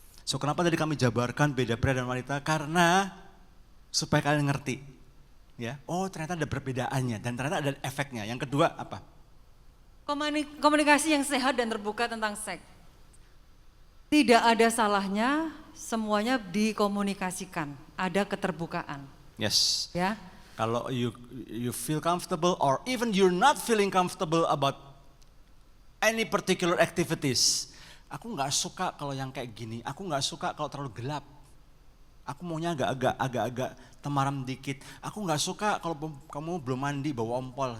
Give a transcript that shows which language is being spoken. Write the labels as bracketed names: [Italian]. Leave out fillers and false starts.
[Indonesian] So, kenapa tadi kami jabarkan beda pria dan wanita? Karena supaya kalian ngerti. Ya, oh ternyata ada perbedaannya dan ternyata ada efeknya. Yang kedua apa? Komunikasi yang sehat dan terbuka tentang seks. Tidak ada salahnya, semuanya dikomunikasikan. Ada keterbukaan. [English] Yes. [Indonesian] Ya. [English] Kalau you feel comfortable or even you're not feeling comfortable about any particular activities. [Indonesian] Aku nggak suka kalau yang kayak gini. Aku nggak suka kalau terlalu gelap. Aku maunya agak-agak temaram dikit. Aku nggak suka kalau kamu belum mandi bawa ompol.